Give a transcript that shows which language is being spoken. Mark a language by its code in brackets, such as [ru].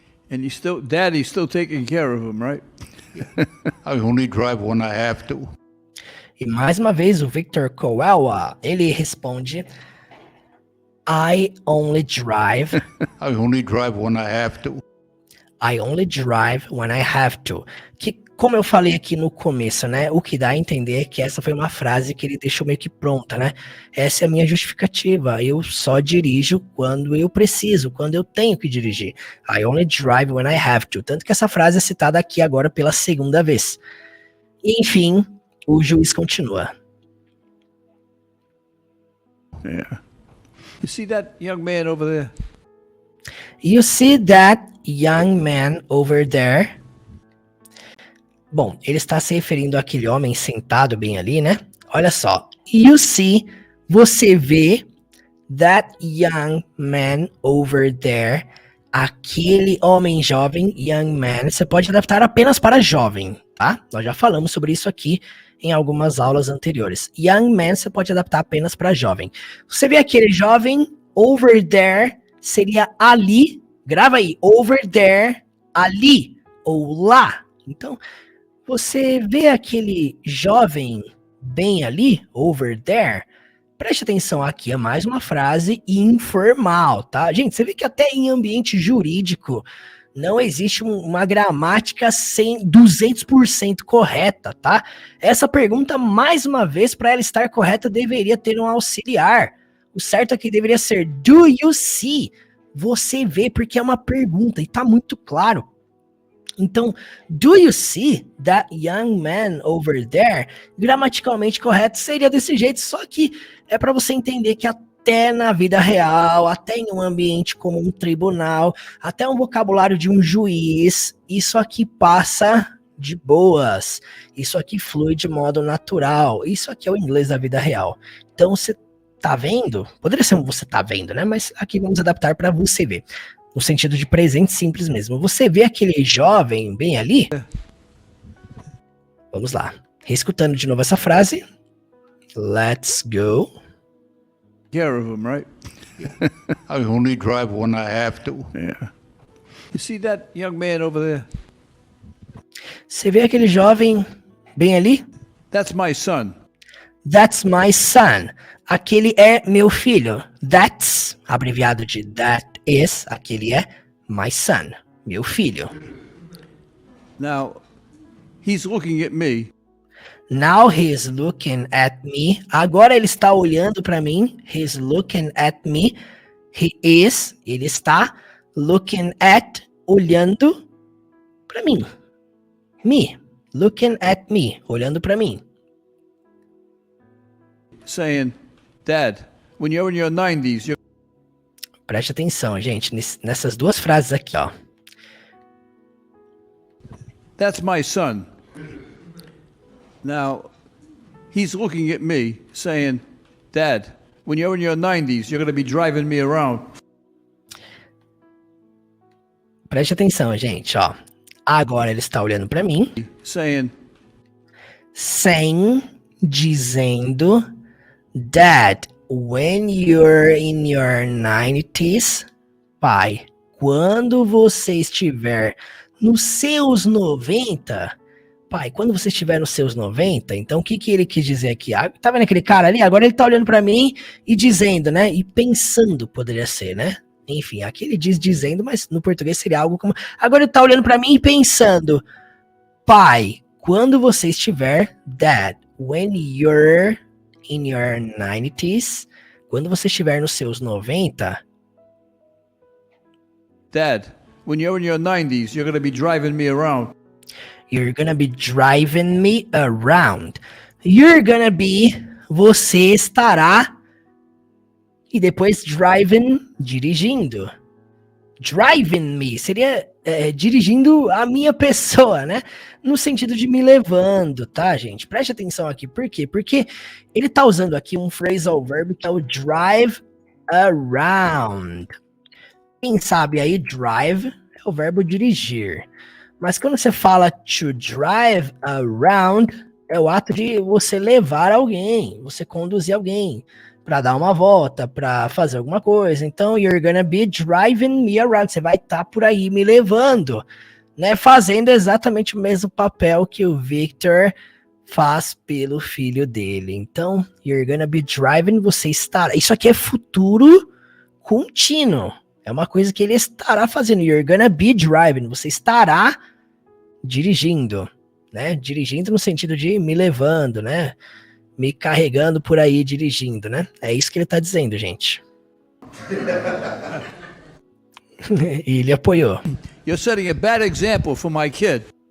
[en] And Daddy's still taking care of him, right? I only drive when I have to. [pt] E mais uma vez o Victor Coelho, ele responde, [en] I only drive. I only drive when I have to. I only drive when I have to. [pt] Que, como eu falei aqui no começo, né? O que dá a entender é que essa foi uma frase que ele deixou meio que pronta, né? Essa é a minha justificativa. Eu só dirijo quando eu preciso, quando eu tenho que dirigir. [en] I only drive when I have to. [pt] Tanto que essa frase é citada aqui agora pela segunda vez. E, enfim, o juiz continua. [en] Yeah. You see that young man over there? You see that young man over there? [pt] Bom, ele está se referindo àquele homem sentado bem ali, né? Olha só. [en] You see, [pt] você vê [en] that young man over there. [pt] Aquele homem jovem, [en] young man. [pt] Você pode adaptar apenas para jovem, tá? Nós já falamos sobre isso aqui em algumas aulas anteriores. [en] Young man [pt] você pode adaptar apenas para jovem. Você vê aquele jovem [en] over there [pt] seria ali. Grava aí, [en] over there, [pt] ali ou lá. Então, você vê aquele jovem bem ali, [en] over there. [pt] Preste atenção, aqui é mais uma frase informal, tá? Gente, você vê que até em ambiente jurídico não existe uma gramática 200% correta, tá? Essa pergunta, mais uma vez, para ela estar correta, deveria ter um auxiliar. O certo aqui deveria ser [en] do you see? [pt] Você vê, porque é uma pergunta e tá muito claro. [en] Então, do you see that young man over there? [pt] Gramaticalmente correto seria desse jeito, só que é para você entender que até na vida real, até em um ambiente como um tribunal, até um vocabulário de um juiz, isso aqui passa de boas. Isso aqui flui de modo natural. Isso aqui é o inglês da vida real. Então, você tá vendo? Poderia ser um você tá vendo, né? Mas aqui vamos adaptar para você ver. No sentido de presente simples mesmo. Você vê aquele jovem bem ali? Vamos lá. Reescutando de novo essa frase. [en] Let's go. Care of him, right? I only drive when I have to. Yeah. You see that young man over there? [pt] Você vê aquele jovem bem ali? [en] That's my son. That's my son. [pt] Aquele é meu filho. [en] That's, [pt] abreviado de [en] that is, [pt] aquele é [en] my son, [pt] meu filho. [en] Now, he's looking at me. Now he's looking at me. [pt] Agora ele está olhando para mim. [en] He's looking at me. [pt] Ele está [en] looking at, [pt] olhando para mim. Me, looking at me, olhando para mim. [en] Saying, Dad, when you're in your 90s, you're... [pt] Preste atenção, gente, nessas duas frases aqui, ó. [en] That's my son. Now, he's looking at me, saying, Dad, when you're in your 90s, you're going to be driving me around. [pt] Preste atenção, gente, ó. Agora ele está olhando para mim. [en] Saying, [pt] dizendo, [en] Dad, when you're in your 90s, [pt] pai, quando você estiver nos seus 90, pai, quando você estiver nos seus 90, então o que ele quis dizer aqui? Ah, tá vendo aquele cara ali? Agora ele tá olhando pra mim e dizendo, né? E pensando, poderia ser, né? Enfim, aqui ele diz dizendo, mas no português seria algo como... Agora ele tá olhando pra mim e pensando, pai, quando você estiver, [en] Dad, when you're in your 90s, [pt] quando você estiver nos seus 90, [en] Dad, when you're in your 90s, you're going to be driving me around. You're gonna be driving me around. You're gonna be, [pt] você estará, e depois [en] driving, [pt] dirigindo. [en] Driving me, [pt] seria dirigindo a minha pessoa, né? No sentido de me levando, tá, gente? Preste atenção aqui, por quê? Porque ele tá usando aqui um phrasal verb que é o drive around. Quem sabe aí, drive é o verbo dirigir. Mas quando você fala to drive around, é o ato de você levar alguém, você conduzir alguém para dar uma volta, para fazer alguma coisa. [en] Então, you're gonna be driving me around. [pt] Você vai estar por aí me levando, né? Fazendo exatamente o mesmo papel que o Victor faz pelo filho dele. Então, [en] you're gonna be driving, [pt] você estará. Isso aqui é futuro contínuo. É uma coisa que ele estará fazendo. [en] You're gonna be driving, [pt] você estará dirigindo, né? Dirigindo no sentido de me levando, né? Me carregando por aí, dirigindo, né? É isso que ele tá dizendo, gente. E ele apoiou. [en] You're setting a bad example for my kid.